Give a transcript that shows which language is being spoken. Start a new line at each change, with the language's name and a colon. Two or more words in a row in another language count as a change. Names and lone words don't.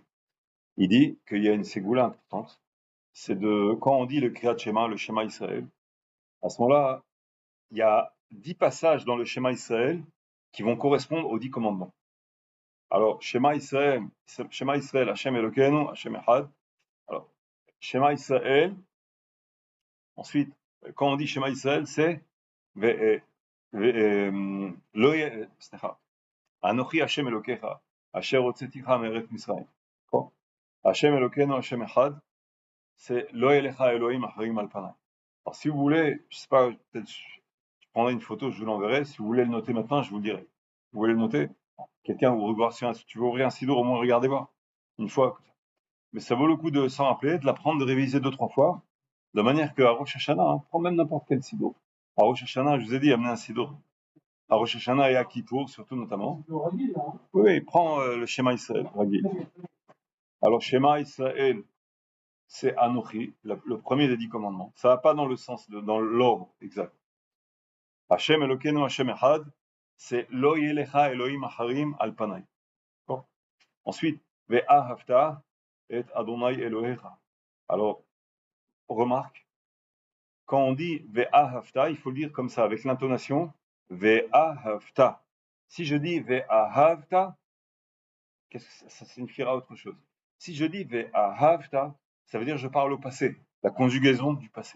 French: Il dit qu'il y a une ségoula importante, c'est de, quand on dit le
Hebrew: קריאת שמע,
French: le
Hebrew: שמע ישראל,
French: à ce moment-là, il y a 10 passages dans le
Hebrew: שמע ישראל
French: qui vont correspondre aux 10 commandements. Alors,
Hebrew: שמע ישראל, השם אלוקינו, השם אחד.
French: Alors,
Hebrew: שמע ישראל,
French: ensuite, quand on dit
Hebrew: שמע ישראל,
French: c'est
Hebrew: אנכי השם אלוקיך, אשר הוצאתיך מארץ מצרים. השם אלוקינו, השם אחד, c'est לא אלך אלהים אחרים על פני.
French: Alors, si vous voulez, je sais pas, peut-être je prendrai une photo, je vous l'enverrai. Si vous voulez le noter maintenant, je vous le dirai. Vous voulez le noter? Quelqu'un vous regarde si tu veux ouvrir un sidor, au moins regardez voir. Une fois. Mais ça vaut le coup de s'en rappeler, de l'apprendre, de réviser 2-3 fois, de manière qu'à
Hebrew: ראש השנה,
French: prends même n'importe quel sidor. À
Hebrew: ראש השנה,
French: je vous ai dit, amenez un sidor. À
Hebrew: ראש השנה
French: et à Kippour, surtout notamment. Oui, prends le
Hebrew: שמע ישראל,
French: Ragil. Alors,
Hebrew: שמע ישראל,
French: c'est Anochi, le premier des 10 commandements. Ça va pas dans le sens, dans l'ordre exact.
Hebrew: השם אלוקינו, השם אחד, c'est לא ילך אלהים אחרים על פני. Ensuite, ואהבת את אדני אלהיך.
French: Alors, remarque, quand on dit Ve'ahavta, il faut le dire comme ça, avec l'intonation Ve'ahavta. Si je dis Ve'ahavta, qu'est-ce que ça signifiera autre chose? Si je dis Ve'ahavta, ça veut dire je parle au passé, la conjugaison du passé.